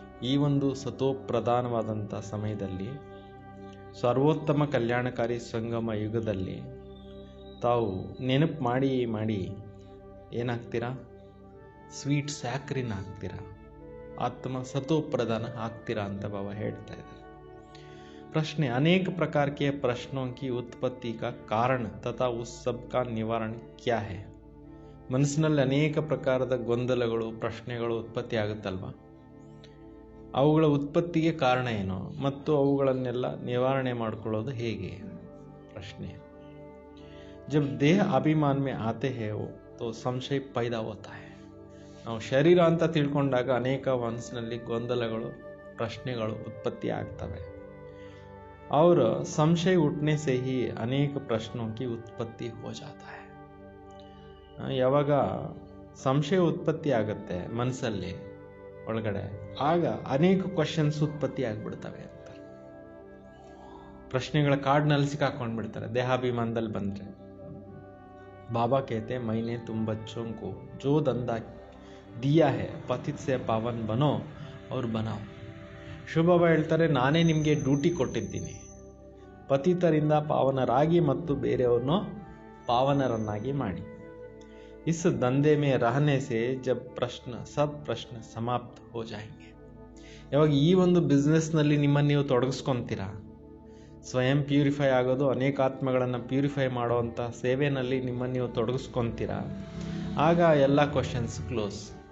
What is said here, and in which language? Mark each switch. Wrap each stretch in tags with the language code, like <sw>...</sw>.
<kn>ಈ ಒಂದು ಸತೋ ಪ್ರಧಾನವಾದಂಥ ಸಮಯದಲ್ಲಿ, ಸರ್ವೋತ್ತಮ ಕಲ್ಯಾಣಕಾರಿ ಸಂಗಮ ಯುಗದಲ್ಲಿ ತಾವು ನೆನಪು ಮಾಡಿ ಮಾಡಿ ಏನಾಗ್ತೀರಾ? ಸ್ವೀಟ್ ಸ್ಯಾಕರಿನ್ ಆಗ್ತೀರಾ, ಆತ್ಮ ಸತೋ ಪ್ರಧಾನ ಆಗ್ತೀರಾ ಅಂತ ಬಾಬಾ ಹೇಳ್ತಾ ಇದ್ದಾರೆ.</kn> <hi>प्रश्न अनेक प्रकार के प्रश्नों की उत्पत्ति का कारण तथा उस सब का निवारण क्या है.</hi> <kn>ಮನಸ್ಸಿನಲ್ಲಿ ಅನೇಕ ಪ್ರಕಾರದ ಗೊಂದಲಗಳು, ಪ್ರಶ್ನೆಗಳು ಉತ್ಪತ್ತಿ ಆಗುತ್ತಲ್ವ, ಅವುಗಳ ಉತ್ಪತ್ತಿಗೆ ಕಾರಣ ಏನು ಮತ್ತು ಅವುಗಳನ್ನೆಲ್ಲ ನಿವಾರಣೆ ಮಾಡಿಕೊಳ್ಳೋದು ಹೇಗೆ ಪ್ರಶ್ನೆ.</kn> <hi>जब देह अभिमान में आते हैं तो ಸಂಶಯ पैदा होता है.</hi> <kn>ನಾವು ಶರೀರ ಅಂತ ತಿಳ್ಕೊಂಡಾಗ ಅನೇಕ ಮನಸ್ಸಿನಲ್ಲಿ ಗೊಂದಲಗಳು, ಪ್ರಶ್ನೆಗಳು ಉತ್ಪತ್ತಿ ಆಗ್ತವೆ.</kn> <hi>और संशय उठने से ही अनेक प्रश्नों की उत्पत्ति हो जाता है.</hi> <kn>ಯಾವಾಗ ಸಂಶಯ ಉತ್ಪತ್ತಿ ಆಗುತ್ತೆ ಮನಸ್ಸಲ್ಲಿ ಒಳಗಡೆ, ಆಗ ಅನೇಕ ಕ್ವಶನ್ಸ್ ಉತ್ಪತ್ತಿ ಆಗಿಬಿಡ್ತವೆ ಅಂತ. ಪ್ರಶ್ನೆಗಳ ಕಾಡ್ನಲ್ಲಿ ಸಿಕ್ಕಾಕೊಂಡ್ಬಿಡ್ತಾರೆ ದೇಹಾಭಿಮಾನದಲ್ಲಿ ಬಂದರೆ.</kn> <hi>बाबा कहते मैंने तुम बच्चों को जो धंधा दिया है पतित से पावन बनो और बनाओ.</hi> <kn>ಶಿವಬಾಬಾ ಹೇಳ್ತಾರೆ, ನಾನೇ ನಿಮಗೆ ಡ್ಯೂಟಿ ಕೊಟ್ಟಿದ್ದೀನಿ, ಪತಿತರಿಂದ ಪಾವನರಾಗಿ ಮತ್ತು ಬೇರೆಯವ್ರನ್ನೋ ಪಾವನರನ್ನಾಗಿ ಮಾಡಿ.</kn> <hi>ಇಸ್ ದಂಧೆ ಮೇ ರಹನೆ ಸೆ ಜಬ್ ಪ್ರಶ್ನ ಸಬ್ ಪ್ರಶ್ನ ಸಮಾಪ್ತ ಹೋ ಜಾಯೆಂಗೆ.</hi> <kn>ಯಾವಾಗ ಈ ಒಂದು ಬಿಸ್ನೆಸ್ನಲ್ಲಿ ನಿಮ್ಮನ್ನು ನೀವು ತೊಡಗಿಸ್ಕೊತೀರಾ, ಸ್ವಯಂ ಪ್ಯೂರಿಫೈ ಆಗೋದು, ಅನೇಕ ಆತ್ಮಗಳನ್ನು ಪ್ಯೂರಿಫೈ ಮಾಡುವಂಥ ಸೇವೆಯಲ್ಲಿ ನಿಮ್ಮನ್ನು ನೀವು ತೊಡಗಿಸ್ಕೊತೀರಾ, ಆಗ ಎಲ್ಲ ಕ್ವಶನ್ಸ್ ಕ್ಲೋಸ್.</kn>